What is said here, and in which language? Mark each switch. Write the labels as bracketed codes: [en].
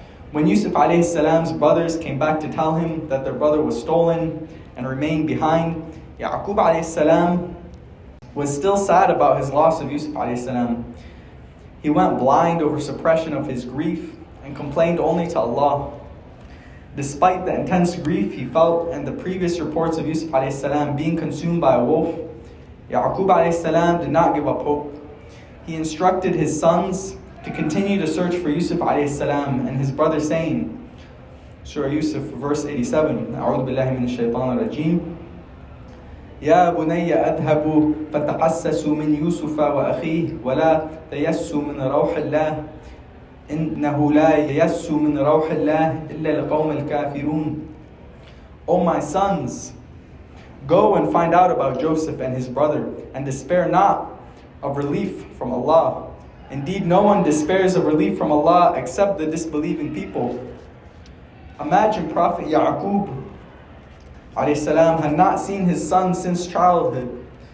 [en] When Yusuf alayhi salam's brothers came back to tell him that their brother was stolen and remained behind, Yaqub alayhi salam was still sad about his loss of Yusuf alayhi salam. He went blind over suppression of his grief and complained only to Allah. Despite the intense grief he felt and the previous reports of Yusuf alayhi salam being consumed by a wolf, Yaqub alayhi salam did not give up hope. He instructed his sons to continue to search for Yusuf alayhi salam and his brother, saying, Surah Yusuf, verse 87, [ar] أعوذ بالله من الشيطان الرجيم يا بني أذهبوا فتحسسوا من يوسف وأخيه ولا تيسوا من روح الله إنه لا ييس من روح الله إلا القوم الكافرون. [en] O my sons, go and find out about Joseph and his brother, and despair not of relief from Allah. Indeed, no one despairs of relief from Allah except the disbelieving people. Imagine Prophet Yaqub alayhi salam had not seen his son since childhood.